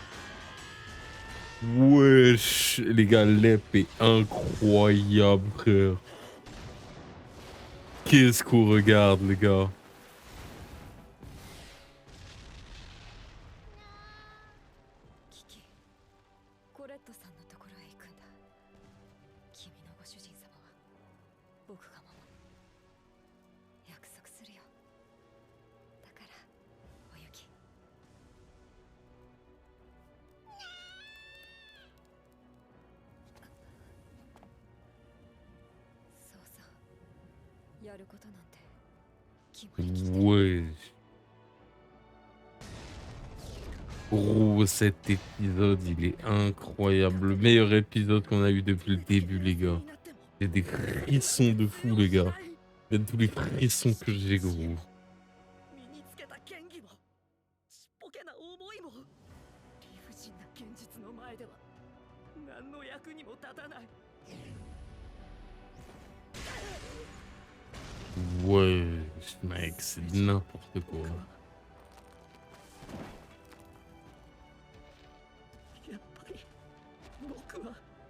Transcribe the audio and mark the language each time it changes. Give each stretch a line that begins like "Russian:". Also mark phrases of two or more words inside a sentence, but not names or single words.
French: Wesh, les gars, l'ép est incroyable, frère. Qu'est-ce qu'on regarde, les gars. Kiki,
Japanese: コレットさんのところへ行くんだ。君のご主人様は僕が守る。約束するよ。だから、おゆき。そうそう。やることなんて決まりきってる。
French: Wesh. Gros, cet épisode, il est incroyable. Le meilleur épisode qu'on a eu depuis le début, les gars. J'ai des frissons de fou, les gars. Il y a tous les frissons que j'ai, gros.
Japanese: 身につけた剣技もちっぽけな思いも理不尽な現実の前では何の役にも立たない。
French: Wesh, mec, c'est n'importe quoi.
Japanese: やっぱり僕は